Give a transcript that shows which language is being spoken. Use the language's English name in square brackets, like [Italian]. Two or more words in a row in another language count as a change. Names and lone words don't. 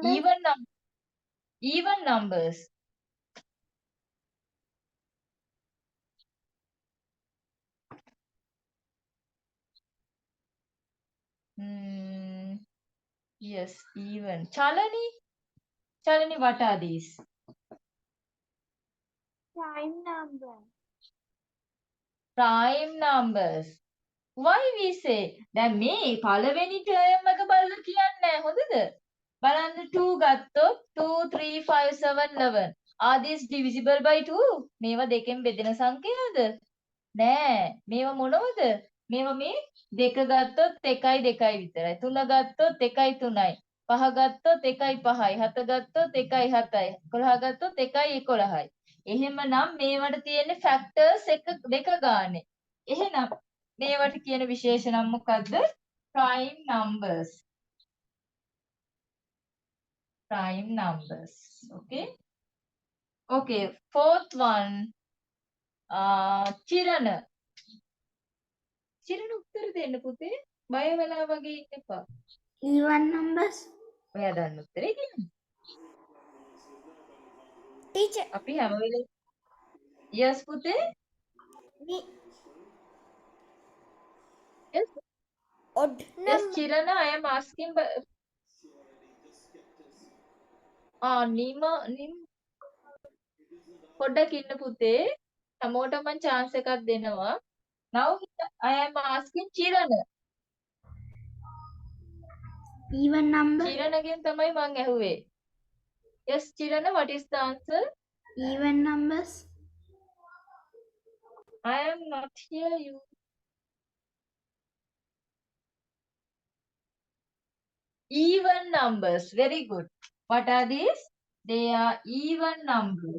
[English] Even numbers. Yes, even. Chalani, what are these? Prime number. Prime numbers. Why we say? [Sinhala] දැන් මේ පළවෙනි term එක බලලා කියන්නේ හොඳද? බලන්න 2 ගත්තොත් 2 3 5 7 11. [English] Are these divisible by 2? [Sinhala] මේවා දෙකෙන් බෙදෙන සංඛ්‍යාද? නෑ. මේවා මොනවද? මේවා මේ දෙක ගත්තොත් 1යි 2යි විතරයි. 3 ගත්තොත් 1යි 3යි. 5 ගත්තොත් 1යි 5යි. 7 ගත්තොත් 1යි 7යි. 11 ගත්තොත් 1යි 11යි. එහෙමනම් මේවට තියෙන්නේ factors එක දෙක ගානේ. එහෙනම් මේවට කියන විශේෂණම් මොකද්ද? [English] Prime numbers. Prime numbers. Okay, fourth one. Chirana [Sinhala] උත්තර දෙන්න පුතේ. බය වෙලා වගේ ඉන්න එපා. [English] Even numbers. [Sinhala] ඔයා දන්න උත්තරේ කියන්න. Teacher. අපි හැම වෙලේ Yes පුතේ. [English] Yes. Odd Yes, number. Chirana, I am asking. [Sinhala] නිම පොඩ්ඩක් ඉන්න පුතේ. හැමෝටම මම chance එකක් දෙනවා. [English] Now I am asking Chirana. Even number. [Sinhala] Chiranaගෙන් තමයි මං ඇහුවේ. [English] Yes, Chirana, what is the answer? Even numbers. I am not hear you. Even numbers. Very good. What are these? They are even numbers.